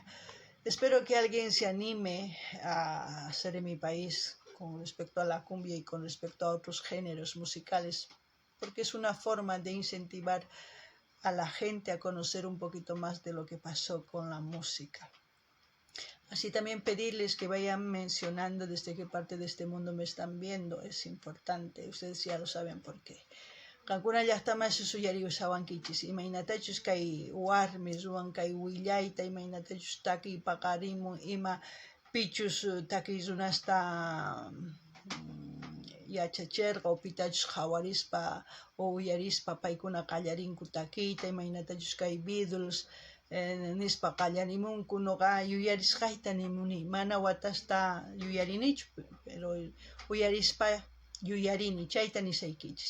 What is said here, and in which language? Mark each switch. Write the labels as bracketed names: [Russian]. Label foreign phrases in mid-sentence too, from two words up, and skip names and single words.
[Spanish] Espero que alguien se anime a hacer en mi país con respecto a la cumbia y con respecto a otros géneros musicales, porque es una forma de incentivar a la gente a conocer un poquito más de lo que pasó con la música. Así también pedirles que vayan mencionando desde qué parte de este mundo me están viendo, es importante, ustedes ya lo saben por qué. [Quechua] Kankuna llaqtaman susuyari usawankichis, imaynatachus kay warmis ruwan kay willayta, imaynatachus takiy paqarimun, ima pichus takiy runasta yachachirqa, o pitachus hawarispa o uyarispa paykuna qallarinku takiyta, imaynatachus kay Beatles nispa qallarimunku, nuqa yuyarisqayta nimuni, mana watasta yuyarinichu, pero uyarispa yuyarini, chayta nisaykichis.